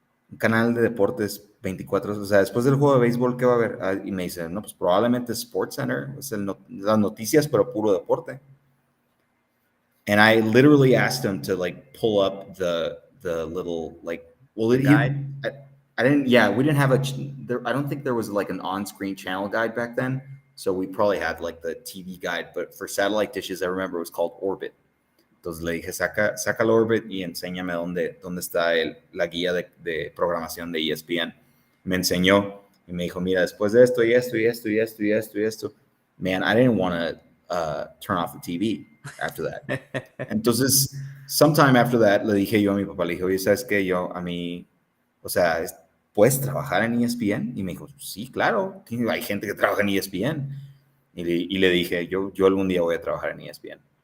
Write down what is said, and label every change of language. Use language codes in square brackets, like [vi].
[es] Un canal de deportes 24 horas, o sea, después del juego de béisbol, ¿qué va a haber? Y me dice, no, pues probablemente Sports Center, es las noticias, pero puro deporte. [en] And I literally asked him to pull up the little guide. I didn't. Yeah, we didn't have I don't think there was an on-screen channel guide back then. So we probably had the TV guide, but for satellite dishes, I remember it was called Orbit. [es] Entonces le dije, saca el Orbit y enséñame dónde está la guía de programación de ESPN. Me enseñó y me dijo, mira, después de esto y esto y esto y esto y esto y esto. [en] Man, I didn't want to turn off the TV after that. [es] Entonces, [en] sometime after that, [es] le dije yo a mi papá, le dije, oye, ¿sabes qué? O sea, ¿puedes trabajar en ESPN? Y me dijo, sí, claro, hay gente que trabaja en ESPN. Y le dije, yo algún día voy a trabajar en ESPN.